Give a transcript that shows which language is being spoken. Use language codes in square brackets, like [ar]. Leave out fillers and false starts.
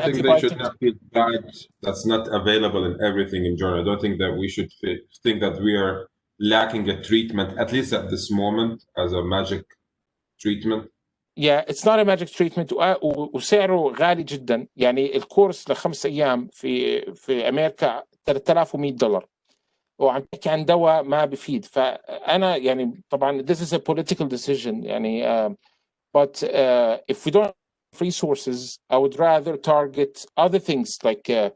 [en] I think they should not feel bad that's not available in everything in Jordan. I don't think that we should think that we are lacking a treatment, at least at this moment, as a magic treatment. Yeah, it's not a magic treatment [ar] وسعره غالي جدا. يعني الكورس ل5 أيام في أمريكا $3,100 وعم تحكي عن دواء ما بفيد. فأنا يعني طبعا [en] this is a political decision يعني but if we don't have resources I would rather target other things like